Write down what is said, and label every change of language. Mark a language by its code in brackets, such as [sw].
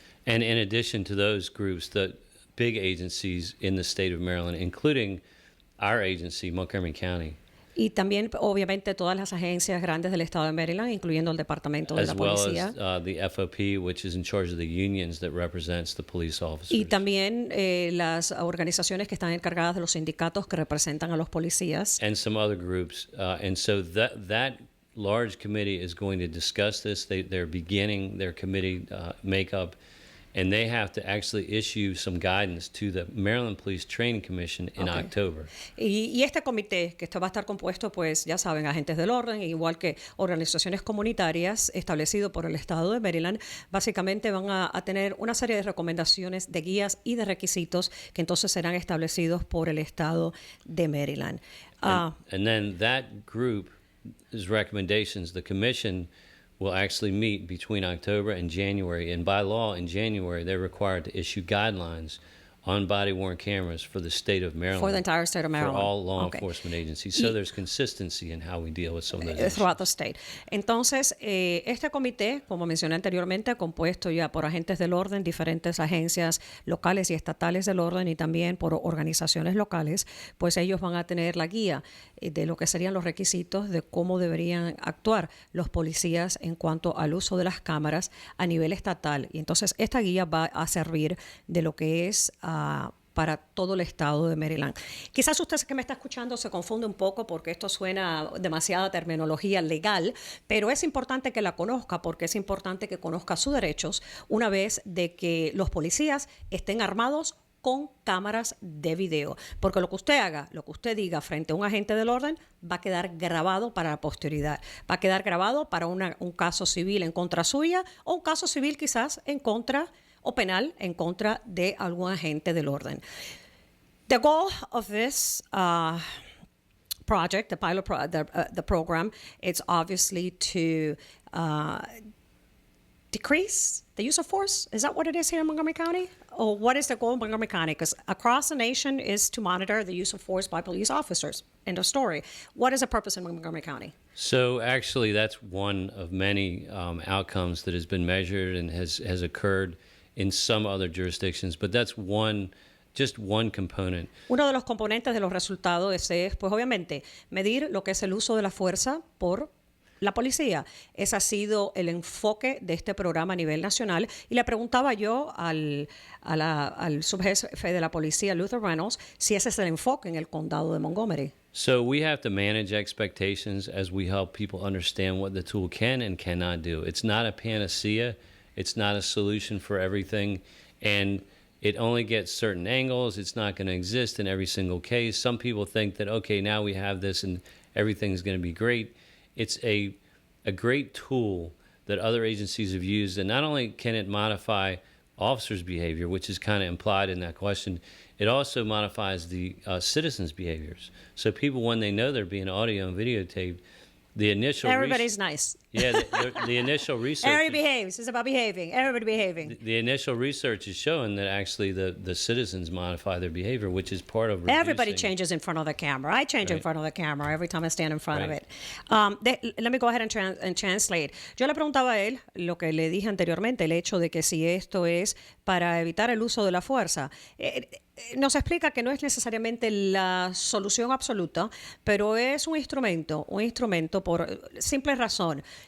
[en] And in addition to those groups, the big agencies in the state of Maryland, including our agency, Montgomery County. [es] Y también, obviamente, todas las agencias grandes del estado de Maryland, incluyendo el Departamento de la Policía. [en] As well as the FOP, which is in charge of the unions that represents the police officers. Y también las organizaciones que están encargadas de los sindicatos que representan a los policías. And some other groups. And so that large committee is going to discuss this. They're beginning their committee makeup. And they have to actually issue some guidance to the Maryland Police Training Commission in October. [es] Y este comité, que esto va a estar compuesto, pues ya saben, agentes del orden, igual que organizaciones comunitarias establecido por el estado de Maryland, básicamente van a tener una serie de recomendaciones, de guías y de requisitos que entonces serán establecidos por el estado de Maryland. [en] And then that group's recommendations, the commission will actually meet between October and January. And by law, in January, they're required to issue guidelines on body-worn cameras for the state of Maryland. For the entire state of Maryland. For all law enforcement agencies. So there's consistency in how we deal with some of those issues. Throughout the state. [es] Entonces, este comité, como mencioné anteriormente, compuesto ya por agentes del orden, diferentes agencias locales y estatales del orden y también por organizaciones locales, pues ellos van a tener la guía de lo que serían los requisitos de cómo deberían actuar los policías en cuanto al uso de las cámaras a nivel estatal. Y entonces esta guía va a servir de lo que es para todo el estado de Maryland. Quizás usted que me está escuchando se confunde un poco porque esto suena demasiada terminología legal, pero es importante que la conozca porque es importante que conozca sus derechos una vez de que los policías estén armados con cámaras de video, porque lo que usted haga, lo que usted diga frente a un agente del orden va a quedar grabado para la posteridad, va a quedar grabado para un caso civil en contra suya o un caso civil quizás en contra o penal en contra de algún agente del orden. [en] The goal of this project, the program, it's obviously to decrease the use of force. Is that what it is here in Montgomery County? Or what is the goal in Montgomery County? Because across the nation is to monitor the use of force by police officers. End of story. What is the purpose in Montgomery County? So actually that's one of many outcomes that has been measured and has occurred in some other jurisdictions, but that's just one component. [es] Uno de los componentes de los resultados es, pues obviamente, medir lo que es el uso de la fuerza por la policía. Ese ha sido el enfoque de este programa a nivel nacional. Y le preguntaba yo al subjefe de la policía, Luther Reynolds, si ese es el enfoque en el condado de Montgomery. [en] So we have to manage expectations as we help people understand what the tool can and cannot do. It's not a panacea. It's not a solution for everything. And it only gets certain angles. It's not going to exist in every single case. Some people think that, okay, now we have this and everything's going to be great. It's a great tool that other agencies have used. And not only can it modify officers' behavior, which is kind of implied in that question, it also modifies the citizens' behaviors. So people, when they know they're being audio and videotaped, the initial Everybody's nice. Yeah, the initial research. Everybody behaves. It's about behaving. Everybody behaving. The initial research is showing that actually the citizens modify their behavior, which is part of reducing. Everybody changes in front of the camera. I change in front of the camera every time I stand in front of Right. it. Let me go ahead and translate. [es] Yo le preguntaba a él lo que le dije anteriormente, el hecho de que si esto es para evitar el uso de la fuerza. Nos explica que no es necesariamente la solución absoluta, pero es un instrumento por simple razón.